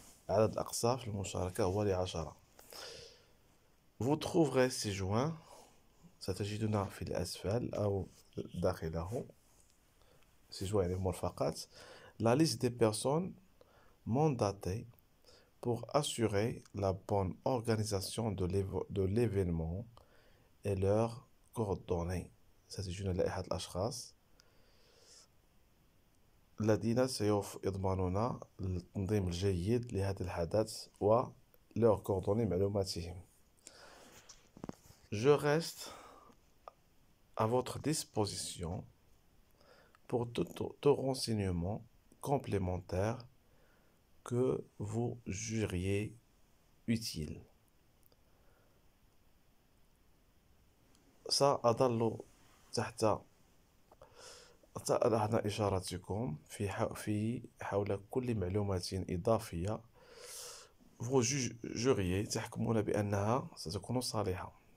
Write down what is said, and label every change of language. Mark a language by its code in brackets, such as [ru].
[ar] العدد الأقصى في المشاركة هو 10. [fr] Vous trouverez ces joints [ar] ستجدنا في الأسفل أو داخله [fr] ces joints [ar] يعني المرفقات [fr] la liste des personnes mandatées pour assurer la bonne organisation de l'événement et leurs coordonnées. [ar] ستجدون لائحة الأشخاص الذين يضمنون التنظيم الجيد لهذا الحدث و [fr] leurs coordonnées [ar] معلوماتهم. [fr] Je reste à votre disposition pour tout renseignement complémentaire que vous jugeriez utile. [ar] سأظل تحت إشارتكم في حول كل معلومات إضافية [fr] vous jugeriez [ar] تحكمون بأنها ستكون صالحة.